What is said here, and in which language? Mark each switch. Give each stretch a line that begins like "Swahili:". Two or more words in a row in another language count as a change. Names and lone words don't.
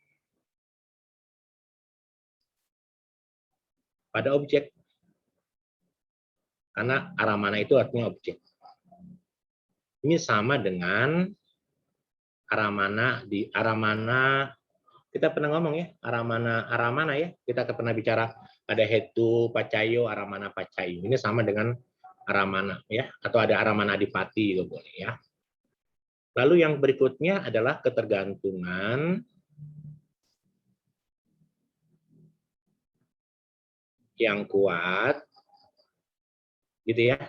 Indonesian: Pada objek, karena aramana itu artinya objek. Ini sama dengan aramana kita pernah ngomong ya, aramana ya, kita pernah bicara ada
Pali: hetu pacayo, aramana pacayo.
Indonesian: Ini sama dengan aramana ya, atau ada
Pali: aramana adipati
Indonesian: itu boleh ya. Lalu yang berikutnya adalah ketergantungan yang kuat gitu ya.